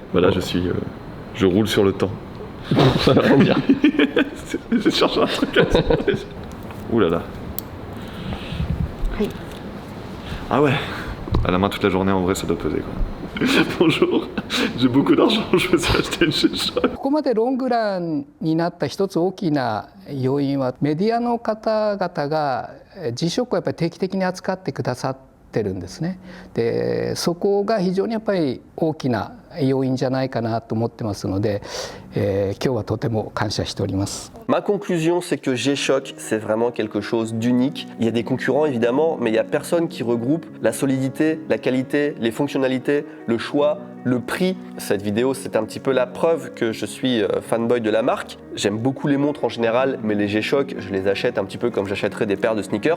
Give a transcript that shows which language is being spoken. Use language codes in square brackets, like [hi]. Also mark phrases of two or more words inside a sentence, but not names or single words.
[fr] Voilà, je roule sur le temps. Ça veut rien dire. Je cherche un truc à dire. Ouh là là. Ah ouais. À la main toute la journée en vrai ça doit peser quoi. Bonjour, j'ai beaucoup d'argent, je me suis acheté une G-Shock. [ja] ここまでロングランになった一つ大きな要因はメディアの方々が G-SHOCK をやっぱり定期的に扱ってくださってるんですね。でそこが非常にやっぱり大きな要因じゃないかなと思ってますので、今日はとても感謝しております。 [fr] Ma conclusion, c'est que G-Shock, c'est vraiment quelque chose d'unique. Il y a des concurrents évidemment, mais il n'y a personne qui regroupe la solidité, la qualité, les fonctionnalités, le choix, le prix. Cette vidéo, c'est un petit peu la preuve que je suis fanboy de la marque. J'aime beaucoup les montres en général, mais les G-Shock, je les achète un petit peu comme j'achèterais des paires de sneakers.